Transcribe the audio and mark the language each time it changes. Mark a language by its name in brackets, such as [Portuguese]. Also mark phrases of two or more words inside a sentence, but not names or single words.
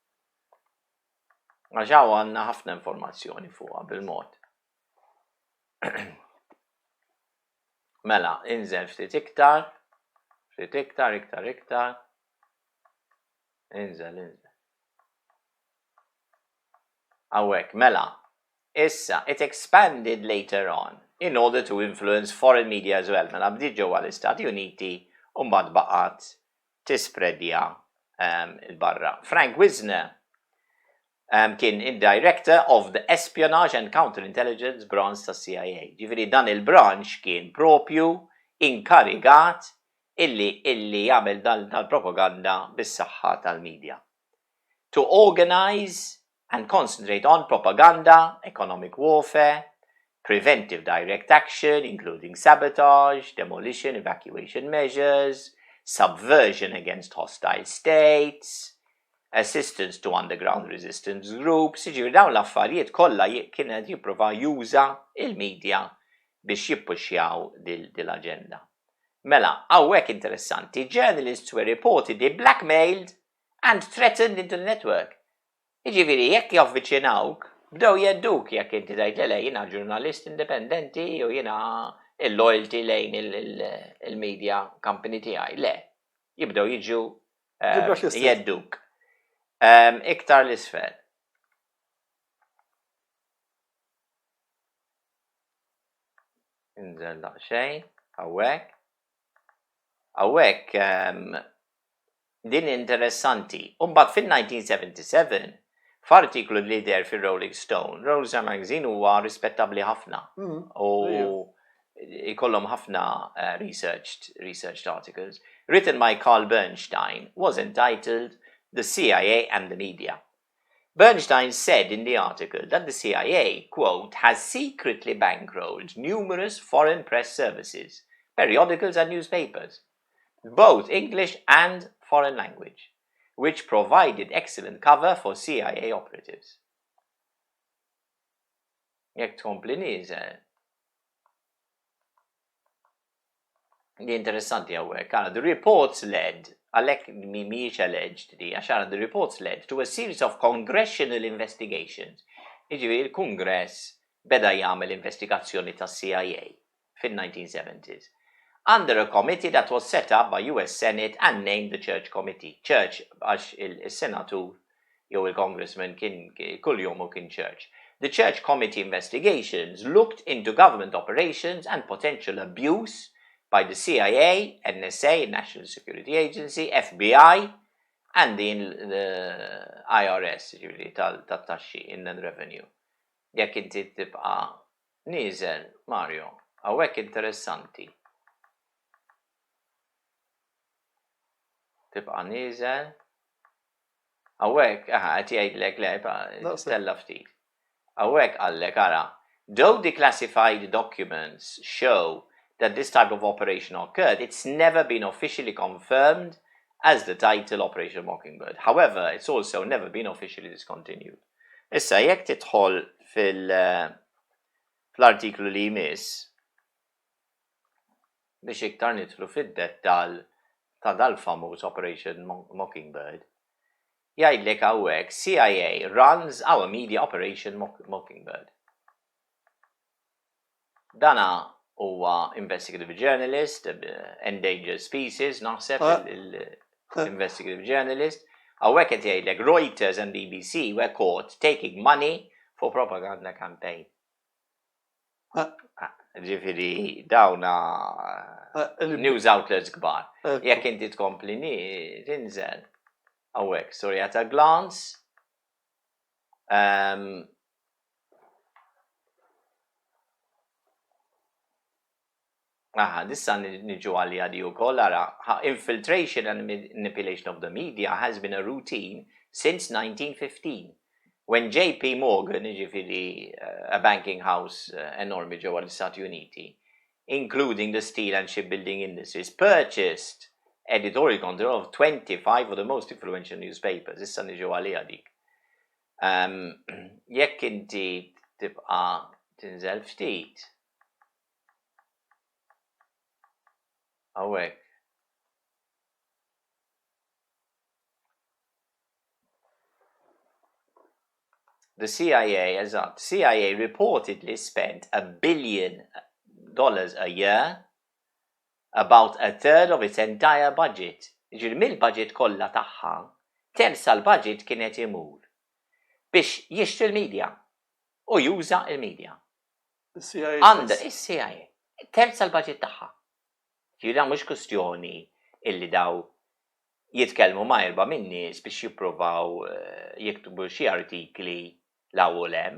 [Maltese] Għax hawn għandna ħafna informazzjoni fuqha bil-mod. Mela, inżel ftit iktar. Inżel. Awek, mela, issa, [English] it expanded later on in order to influence foreign media as well. [Maltese] Mela, bdiet ġewwa l-Istati Uniti u mbagħad baqgħet tispredja il-barra. [English] Frank Wisner kien il-director of the Espionage and Counterintelligence branch ta' CIA. [Maltese] Ġifieri dan il-branch kien propju inkarigat illi jagħmel dal-propaganda bis-saħħa tal-medja. [English] To organize and concentrate on propaganda, economic warfare, preventive direct action, including sabotage, demolition, evacuation measures, subversion against hostile states, assistance to underground resistance groups. [Maltese] Ġifieri dawn l-affarijiet kollha kienet jipprova juża il-medja biex jippuxjaw dil-aġenda. Mela, hawnhekk interessanti, [English] journalists were reportedly blackmailed and threatened into the network. [Maltese] Ġifieri jekk javviċinawk, bdew jedduk jekk inti tgħid le jiena ġurnalist indipendenti jew jiena il-loyalty lejn il- [English] media company [Maltese] tiegħi. Le, jibdew jiġu jedduk. Iktar l-isfel. Inżel daqsxejn, hawnhekk. Hawnhekk din interessanti. U mbagħad fil-1977 f'artiklu li der fil-Rolling Stone, Rolling Magazine huwa rispettabbli ħafna u jkollhom ħafna [English] researched articles, written by Carl Bernstein, was entitled The CIA and the Media. Bernstein said in the article that the CIA, quote, has secretly bankrolled numerous foreign press services, periodicals and newspapers, both English and foreign language, which provided excellent cover for CIA operatives. [Maltese] Jekk tkompli nieżel. Di interessanti hawnhekk. [English] The reports led, [Maltese] għalhekk mhijiex alleged di, għax [English] the reports led to a series of congressional investigations. [Maltese] Jiġifieri il-Kungress beda jagħmel investigazzjoni tas-CIA fin-1970s. [English] Under a committee that was set up by US Senate and named the Church Committee. Church, [Maltese] għax il-senatur jew il-congressman kien kull jum kien church. [English] The Church Committee investigations looked into government operations and potential abuse by the CIA, NSA, National Security Agency, FBI, and the IRS, [Maltese] ġifieri tat-taxxi, Inland Revenue. Jekk inti tibqa' nieżel, Mario, hawnhekk interessanti. Tibqa' nieżel. Hawnhekk qed jgħidlek le stella ftit. Hawnhekk qallek ara, [English] though declassified documents show that this type of operation occurred, it's never been officially confirmed as the title Operation Mockingbird. However, it's also never been officially discontinued. [Maltese] Issa, jekk tidħol fl-artiklu li jmiss biex iktar nidħlu fid-dettall ta' dal-famuż Operation Mockingbird, jgħidlek hawnhekk [English] CIA runs our media [Maltese] Operation Mockingbird. Dana huwa [English] investigative journalist, endangered species, [Maltese] naħseb [English] investigative journalist. [Maltese] Hawnhekk qed jgħidlek [English] Reuters and BBC were caught taking money for propaganda campaign. [Maltese] Ġifieri dawna [English] news outlets [Maltese] kbar. Jekk inti tkompli tinżel hawnhekk, [English] sorry at a glance. [Maltese] Dissa niġu għalli għadi wkoll ara, [English] infiltration and manipulation of the media has been a routine since 1915, when JP Morgan, ġifieri a banking house [Maltese] enormi ġewwa l-Istati Uniti, [English] including the steel and shipbuilding industries, purchased editorial control of 25 of the most influential newspapers. [Maltese] Issa niġu għalli dik. Jekk inti tibqa' tinżel ftit. Hawnhekk. [English] The CIA reportedly spent $1 billion a year, about a third of its entire budget. [Maltese] Ġifieri mill-budget kollha tagħha, terz tal-budget kienet imur biex jixtri l-media u juża l-media. Is-CIA. Terz tal-budget tagħha. Ġifieri mhux kwestjoni illi daw jitkellmu ma' erba' min-nies biex jippruvaw jiktubu xi artikli l-ewwel hemm.